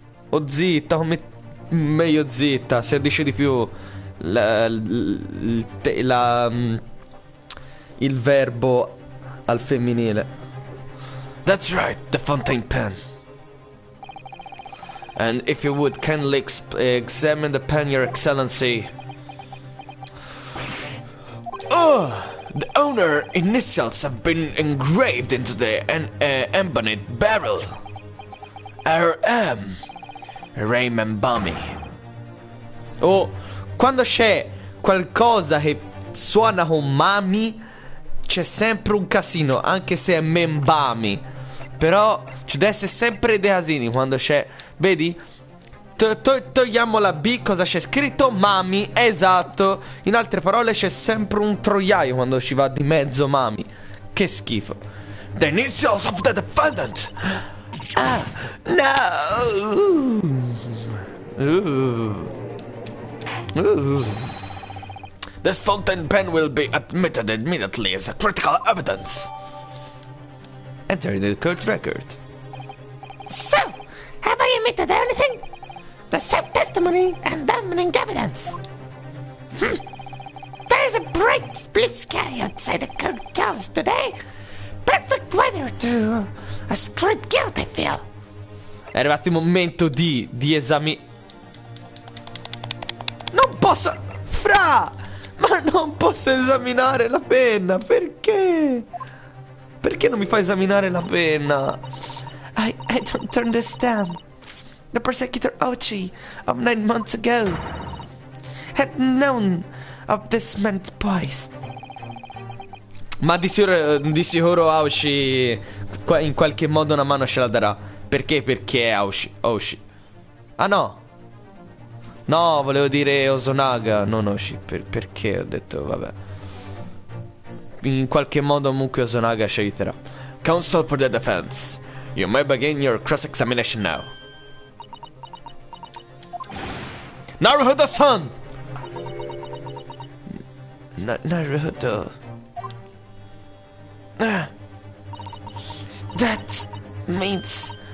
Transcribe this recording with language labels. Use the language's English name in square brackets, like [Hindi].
[Italian] O zitta, come meglio zitta, se dice di più il verbo al femminile. [English] That's right, the fountain pen. And if you would kindly examine the pen, Your Excellency. The owner initials have been engraved into the ebonite barrel. R.M. Raymond Bummy. [Italian] Oh, quando c'è qualcosa che suona con mami, c'è sempre un casino, anche se è membami. Però ci deve essere sempre dei casini quando c'è. Vedi? Togliamo la B, cosa c'è scritto? Mami, esatto. In altre parole c'è sempre un troiaio quando ci va di mezzo mami. Che schifo. [English] The initials of the defendant. Ah, no. Ooh. This fountain pen will be admitted immediately as a critical evidence. Enter the court record. So, have I omitted anything? The self-testimony and damning evidence. There's a bright blue sky outside the courthouse today. Perfect weather to ascribe guilt, I feel. [Italian] È arrivato il momento di esami. Non posso... Fra! Ma non posso esaminare la penna, perché? Perché non mi fa esaminare la penna? [English] I don't understand. The prosecutor Ochi of 9 months ago had known of this man twice. [Italian] Ma di sicuro Aoshi in qualche modo una mano ce la darà. Perché? Perché Aoshi. Ah no. No, volevo dire Osunaga, non Oshi. Perché ho detto vabbè. In qualche modo comunque Osunaga ci aiuterà. [English] Counsel for the defense. You may begin your cross-examination now. Naruhodo-san! Naruhodo. That means...